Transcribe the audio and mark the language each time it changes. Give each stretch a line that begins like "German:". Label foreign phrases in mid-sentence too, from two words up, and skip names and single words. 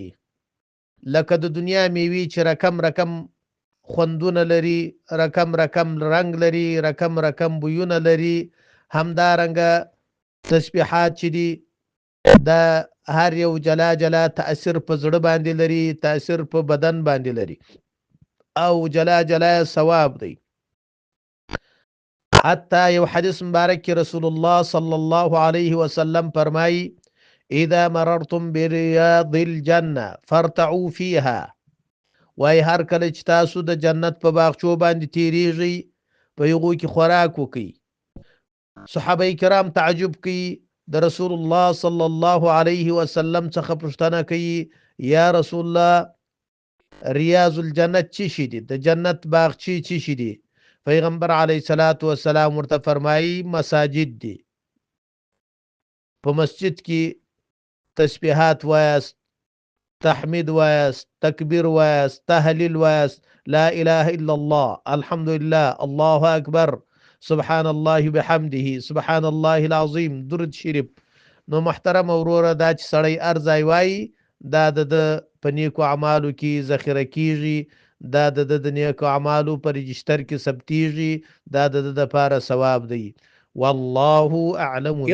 Pashto: لکه د دنیا میوې چې رقم خوندونه لري، رقم رنگ لري، رقم بویونه لري، همدارنګه تسبیحات چې دي دا هر یو جلا تأثیر په زړه باندې لري، تأثیر په بدن باندې لري، او جلا ثواب دی. حتی یو حدیث مبارک کې رسول الله
Arabic: صلی الله علیه وسلم
Pashto: فرمایي
Arabic: اذا مررتم برياض الجنه فارتعوا فيها.
Pashto: وای هر کله چې تاسو د جنت په باغچو باندې تیریږئ په هغو کې خوراک وکئ. صحابه کرام تعجب کوي، د رسول الله
Arabic: صلی الله علیه وسلم
Pashto: څخه پوښتنه کوي
Arabic: یا رسول الله ریاض الجنت
Pashto: چی شي دي؟ د جنت باغچې چی شي دي؟ پیغمبر
Arabic: علیه الصلاۃ والسلام
Pashto: ورته فرمایي مساجد دي. په مسجد کې تسبیحات وایاست، تحمید وایاست، تکبیر وایاست، تهلیل وایاست،
Arabic: لا اله الا الله، الحمد لله، الله اکبر، سبحان الله بحمده، سبحان الله العظیم،
Pashto: درود شریف. نو محترم وروره دا چې سړی ارزای وایي دا د په نیکو اعمالو کې ذخیره کیږي، دا د نیکو اعمالو په رجستر کې ثبتیږي، دا د لپاره ثواب دی.
Arabic: والله اعلم بالصواب.